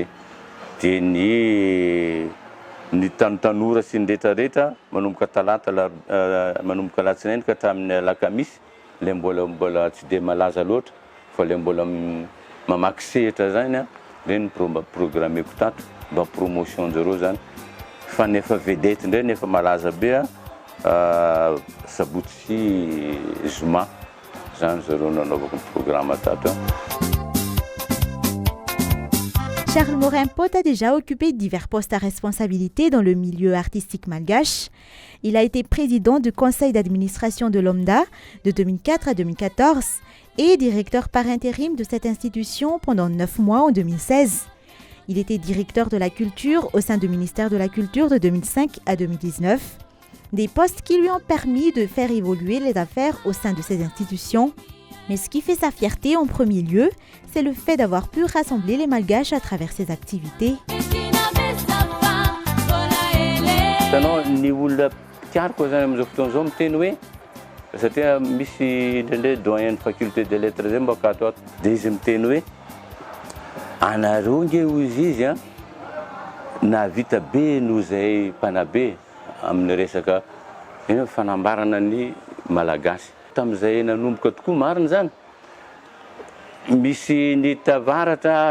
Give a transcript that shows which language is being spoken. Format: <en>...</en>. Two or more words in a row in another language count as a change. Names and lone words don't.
<mg>Dia ny tanora sy ny rehetrarehetra manomboka talata manomboka alatsinainy ka hatramin'ny alakamisy le mbola tsy dia malaza loatra fa le mbola mamaky sehatra zany reny programmeko tato mba promotion zareo zany fa nefa vedette indray nefa malaza be sabotsy sy zoma zany zareo nanaovako ny programme tato.</mg> <fr>Charles Morin Poty a déjà occupé divers postes à responsabilité dans le milieu artistique malgache. Il a été président du conseil d'administration de l'OMDA de 2004 à 2014 et directeur par intérim de cette institution pendant 9 mois en 2016. Il était directeur de la culture au sein du ministère de la Culture de 2005 à 2019. Des postes qui lui ont permis de faire évoluer les affaires au sein de ces institutions. Mais ce qui fait sa fierté en premier lieu, c'est le fait d'avoir pu rassembler les Malgaches à travers ses activités.</fr> <mg>Satria misy ndraindray</mg> <fr>doyen faculté de lettres</fr> <mg>zay mbaka ato ato dia izy miteny hoe anareo nge hozy izy a nahavita be noho izay mpanabe amin'ny resaka ino fanambarana ny malagasy tamin'izay nanomboka tokoa marina zany misy ny tavaratra</mg>